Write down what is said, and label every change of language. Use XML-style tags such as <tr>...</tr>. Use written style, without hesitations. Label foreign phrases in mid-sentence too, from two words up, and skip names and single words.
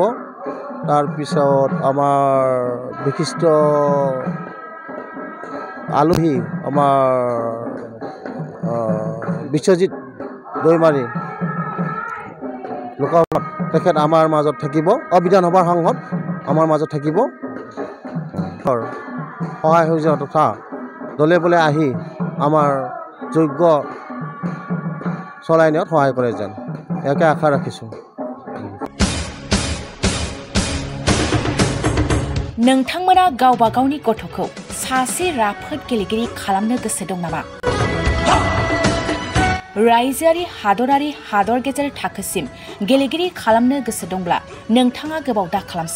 <as>তাৰপিছত আমাৰ বিশিষ্ট আলহী আমাৰ বিশ্বজিৎ দৈমাৰী লোকসভাত তেখেত আমাৰ মাজত থাকিব। বিধানসভাৰ সাংসদ আমাৰ মাজত থাকিব। সহায় সহযোগিতা তথা দলে বলে আহি আমাৰ যজ্ঞ চলাই নিয়াত সহায় কৰে যেন ইয়াকে আশা ৰাখিছোঁ।</as> <brx>नोंथांमोना गावबा गावनि गथ'खौ सासे राफोद गेलेगिरि खालामनो गोसो दं नामा? रायजोआरि हादरारि हादर गेजेर थाखोसिम गेलेगिरि खालामनो गोसो दंब्ला नोंथाङा गोबाव दा खालामसै।</brx>